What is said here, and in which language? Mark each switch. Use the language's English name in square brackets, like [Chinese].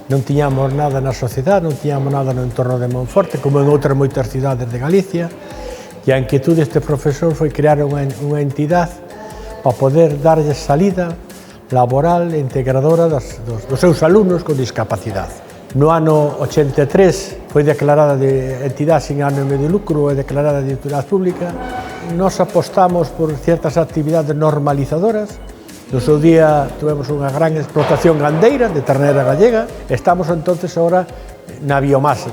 [Galician] Non tiñamos nada na sociedade, non tiñamos nada no entorno de Monforte, como en outras moitas cidades de Galicia, e a inquietude deste profesor foi crear unha entidade para poder darlle salida laboral e integradora dos seus alumnos con discapacidade. No ano 83 foi declarada de entidade sin ánimo de lucro e declarada de utilidade pública. [Spanish] Nos apostamos por ciertas actividades normalizadoras. [Galician] No seu día tuvemos unha gran explotación gandeira de ternera gallega. [Spanish] Estamos entonces ahora na biomasa.